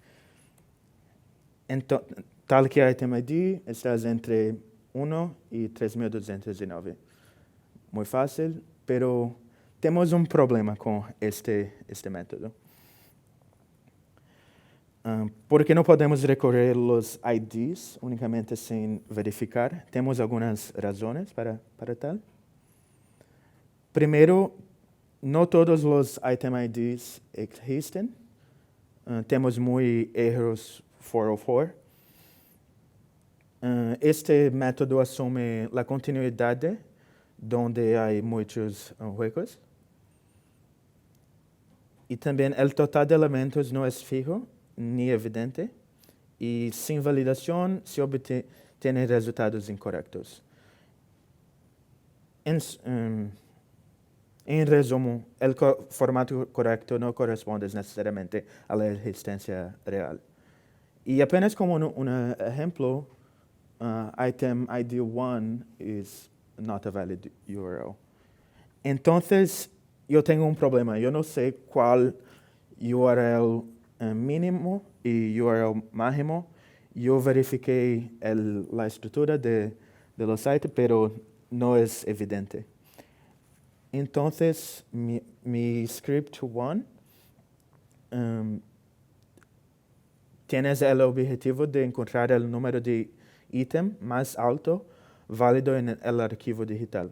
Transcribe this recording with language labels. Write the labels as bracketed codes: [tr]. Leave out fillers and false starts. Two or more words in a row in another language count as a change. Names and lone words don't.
[es] Tal que itemid está entre 1 y 3209. Muy fácil, pero tenemos un problema con este método. [pt] Porque não podemos recorrer [es] los IDs únicamente [pt] sem verificar. Temos algumas razões para tal. Primeiro, não todos os item IDs existem. Temos muitos erros 404. Este método assume a continuidade, onde há muitos huecos. E também o total de elementos não é [es] fijo ni evidente, y sin validación se obtienen resultados incorrectos. En resumen, el formato correcto no corresponde necesariamente a la existencia real. Y apenas como un ejemplo, [en] item ID1 is not a valid URL. [es] Entonces, yo tengo un problema. Yo no sé cuál URL mínimo y URL máximo. Yo verifiqué la estructura de los sites, pero no es evidente. Entonces, mi script 1 tiene el objetivo de encontrar el número de ítem más alto válido en el archivo digital.